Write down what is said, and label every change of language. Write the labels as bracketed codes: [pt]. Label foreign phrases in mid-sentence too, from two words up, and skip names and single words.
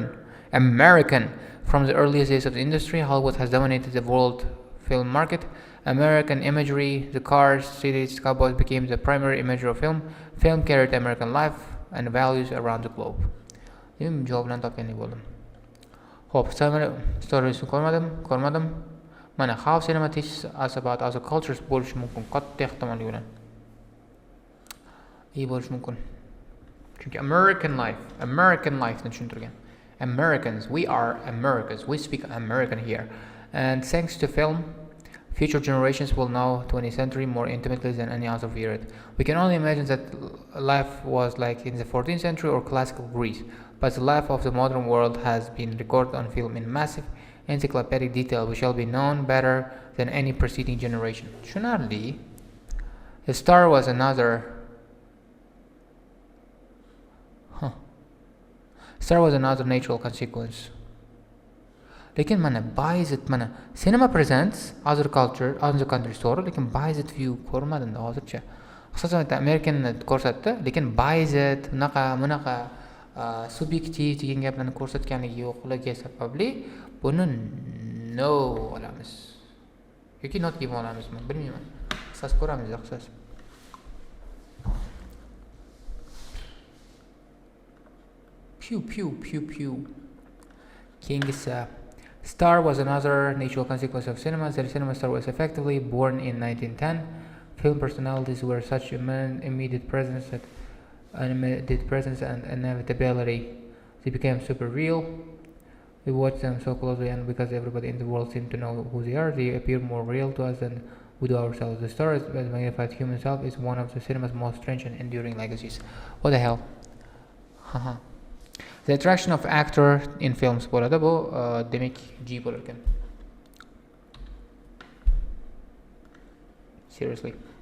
[en] From the earliest days of the industry, Hollywood has dominated the world film market. American imagery, the cars, cities, cowboys became the primary imagery of film. Film carried American life and values around the globe. [uz] Javoblarni topgandek bo'ldim. Xo'p, storiesni ko'rmadim. [en] Mana how cinema teaches us about other cultures [uz] bo'lishi mumkin, katta ehtimollik bilan. Bo'lishi mumkin. Chunki [en] American lifeni [uz] tushuntirgan. [en] Americans, we are Americans. We speak American here. And thanks to film, future generations will know 20th century more intimately than any other period. We can only imagine that life was like in the 14th century or classical Greece. But the life of the modern world has been recorded on film in massive encyclopedic detail. We shall be known better than any preceding generation. [uz] Tushunarli. [en] The star was another natural consequence. [uz] Lekin mana [en] Bayezid mana cinema presents other country story, [uz] lekin Bayezid view ko'rmadim hozircha. Asosan Americanni ko'rsatdi, lekin Bayezid bunaqa subyektiv degan gaplarni ko'rsatganligi yo'qligi sababli buni no olamiz. Yoki not deb olamizmi? Bilmayman. Qisas ko'ramiz, qisas. Pew. [en] Keyingisi Star was another natural consequence of cinema. The cinema star was effectively born in 1910. Film personalities were such immediate presence and inevitability. They became super real. We watch them so closely, and because everybody in the world seemed to know who they are, they appear more real to us than we do ourselves. The star, as magnified human self, is one of the cinema's most strange and enduring legacies. What the hell? The attraction of actor in films [uz] bo'ladi bu demak G bo'lar ekan. [en] Seriously.